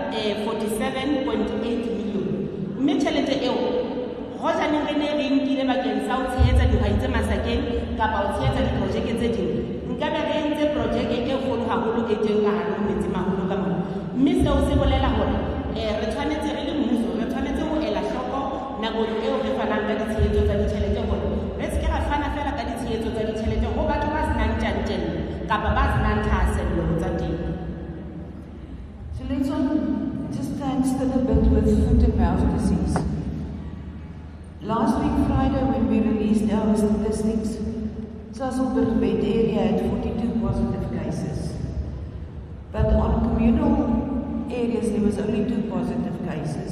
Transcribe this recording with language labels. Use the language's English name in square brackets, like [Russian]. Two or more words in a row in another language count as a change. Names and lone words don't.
[Southern Sotho] 47.8 million mme tšhelete eo hoja ne re ne re nkile bakeng sa ho tshehetsa dihwai tse masakeng kapa ho tshehetsa diprojeke tse ding nkabe re entse projeke e kgolo haholo e teng ka hare ho metsimaholo ka mona mme seo se bolela hore re tshwanetse re le mmuso re tshwanetse ho ela hloko nakong eo re fanang ka ditshehetso tsa ditjhelete hore re se ke ra fana fela ka ditshehetso tsa ditjhelete ho batho ba senang tjantjello kapa ba senang thahasello tsa teng. [English] So let's just stand still a bit with foot and mouth disease. Last week Friday when we released our statistics, Sasolburg vet area had 42 positive cases. But on communal areas there was only 2 positive cases.